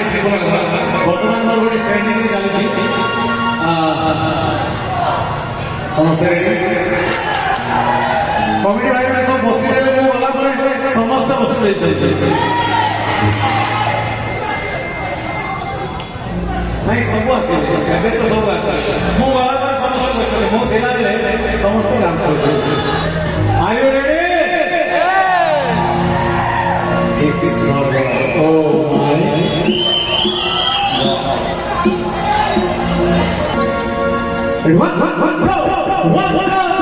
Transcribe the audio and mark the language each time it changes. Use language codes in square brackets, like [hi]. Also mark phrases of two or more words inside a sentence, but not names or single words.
[or] ବର୍ତ୍ତମାନ ମୋର ଗୋଟେ ଟ୍ରେନିଂ ଚାଲିଛି ସମସ୍ତେ [en] ready committee [or] ଭାଇମାନେ ସବୁ ବସିଲେ ମୁଁ ଗଲା ପରେ ସମସ୍ତେ ବସି ଦେଇଛନ୍ତି ନାଇଁ ସବୁ ଆସିଲେ ଏବେ ତ ସବୁ ଆସିଲେ ମୁଁ ଗଲା ପରେ ସମସ୍ତେ ବସିଲେ ମୁଁ ଥିଲାବେଳେ ସମସ୍ତେ ଡାନ୍ସ କରୁଛନ୍ତି [en] Are you ready? This is not right. Oh my. One, go! One, go!